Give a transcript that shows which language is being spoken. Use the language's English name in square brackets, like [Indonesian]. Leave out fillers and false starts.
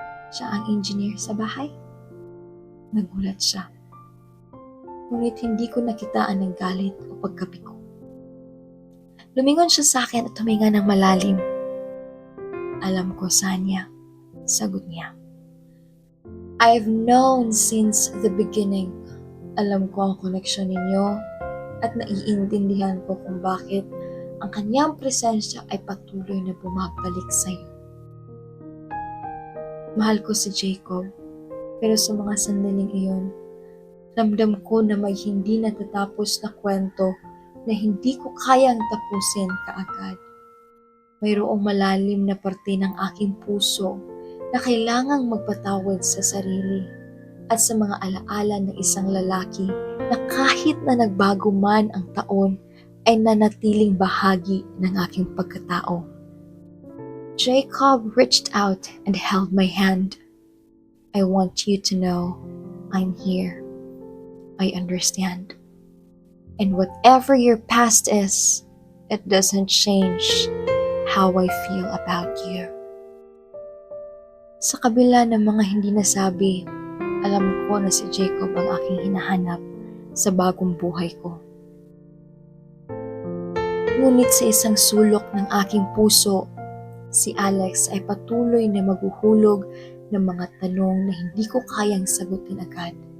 [Filipino] Siya ang engineer sa bahay? Nagulat siya. Ngunit hindi ko nakitaan ng galit o pagkabi ko. Lumingon siya sa akin at huminga ng malalim. Alam ko, Sanya, sagot niya. [English] I've known since the beginning. [Filipino] Alam ko ang koneksyon ninyo at naiintindihan ko kung bakit ang kanyang presensya ay patuloy na bumabalik sa iyo. Mahal ko si Jacob, pero sa mga sandaling iyon, ramdam ko na may hindi natatapos na kwento na hindi ko kayang tapusin kaagad. Mayroong malalim na parte ng aking puso na kailangang magpatawad sa sarili at sa mga alaala ng isang lalaki na kahit na nagbago man ang taon ay nanatiling bahagi ng aking pagkatao. [English] Jacob reached out and held my hand. I want you to know I'm here. I understand. And whatever your past is, it doesn't change how I feel about you. [Filipino] Sa kabila ng mga hindi nasabi, alam ko na si Jacob ang aking hinahanap sa bagong buhay ko. Ngunit sa isang sulok ng aking puso, si Alex ay patuloy na maghuhulog ng mga tanong na hindi ko kayang sagutin agad.